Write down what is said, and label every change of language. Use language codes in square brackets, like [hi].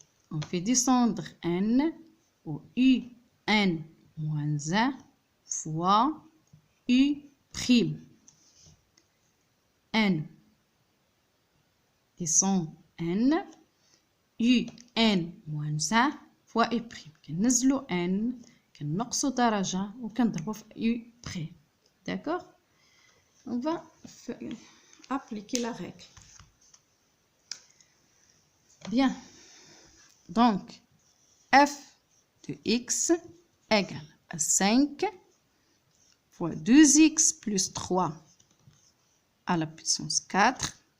[fr] On fait descendre n au un moins 1 fois u prime. n descend n, un moins 1 fois u prime. [ar] كننزلو n, كنقصو درجة وكنضربو في u prime. [fr] D'accord? On va appliquer la règle. Bien. Donc, f de x égale à 5 fois 2x plus 3 à la puissance 4.